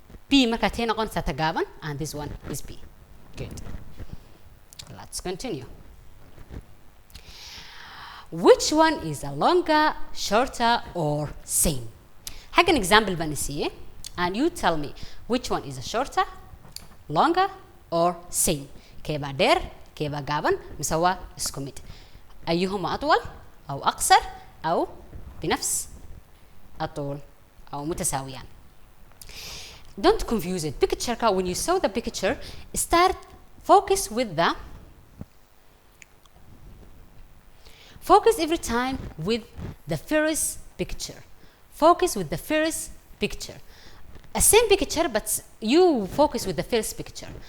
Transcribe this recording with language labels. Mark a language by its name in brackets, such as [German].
[English] B [Somali] marka tii noqonaysa ta gaaban, [English] and this one is B. Good. Let's continue. Which one is a longer, shorter, or same? Have an example [Somali] baan isiiyay, [English] and you tell me which one is a shorter, longer, or same. [Somali] keebaa dheer, keebaa gaaban, mise waa isku mid. [Arabic] أيهما أطول أو أقصر أو بنفس الطول أو متساويان. [English] Don't confuse it. Picture ka, when you saw the picture, focus every time with the first picture. Focus with the first picture. A same picture, but you focus with the first picture.